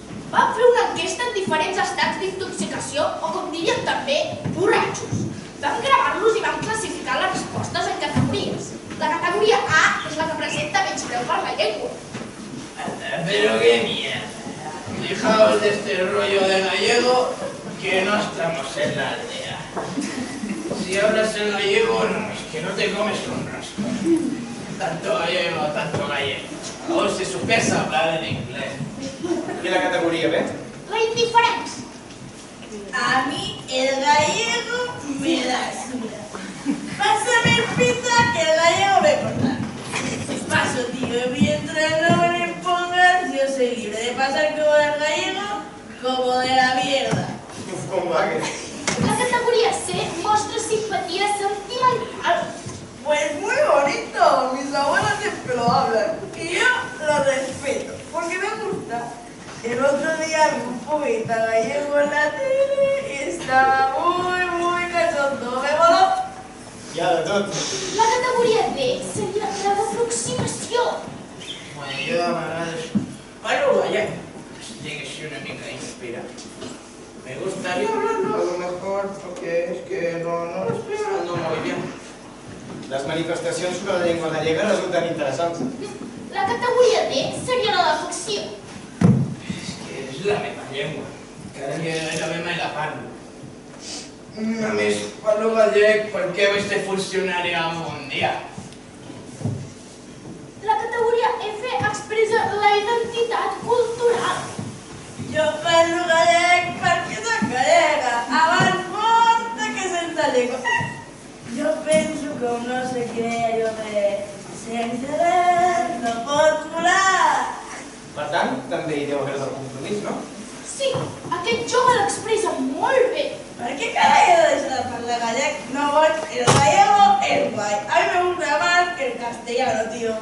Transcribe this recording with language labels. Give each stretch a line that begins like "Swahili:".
Catalan: Vam fer una enquesta en diferents estats d'intoxicació o, com dirien també, borratxos. Vam gravar-los i vam classificar les respostes en categories. La categoria A és la que presenta menys preu per la llengua.
Spanish: Pero qué mierda. Dejaos de este rollo de gallego que no estamos en la aldea. Si hablas en gallego, no, es que no te comes un rosco. Tanto gallego. O si supieras hablar en inglés.
Catalan: I la categoria B? La indiferència.
Spanish: A mí el gallego me da suda. Pásame el pizza que el gallego me corta. Paso, tío, mientras no me lo impongas, yo soy libre de pasar como del gallego como de la mierda.
Catalan: Uf, com va, que... La categoria C mostra simpatia sentimental.
Spanish: Pues muy bonito, mis abuelos siempre lo hablan y yo lo respeto porque me gusta. El otro día vi un poeta gallego en la tele y estaba muy cachondo, me voló.
Catalan: Hi ha de tot. La categoria D seria la d'aproximació.
Spanish: Bueno, yo parlo gallego. Tiene que ser
Catalan: una mica
Spanish: inspirado. Me gustaría hablarlo a lo mejor porque es que no lo estoy hablando muy bien.
Catalan: Les manifestacions sobre la llengua gallega resulten interessants. La categoria D seria la d'afecció. Es que és la meva llengua. Cada dia la meva i la parlo. A més, parlo gallec perquè vaig ser funcionari un dia. La categoria F expressa la identitat cultural. Jo parlo gallec perquè soc gallega, abans mort que sense llengua. Jo penso que un no sé què, allò de sense res no pots volar. Per tant, també hi deu haver del compromís, no? Sí, aquest jove l'expressa molt bé.
Spanish: ¿Por qué caray he de dejar de hablar gallec? No voy, el gallego es guay. A mí me gusta más que el castellano, tío.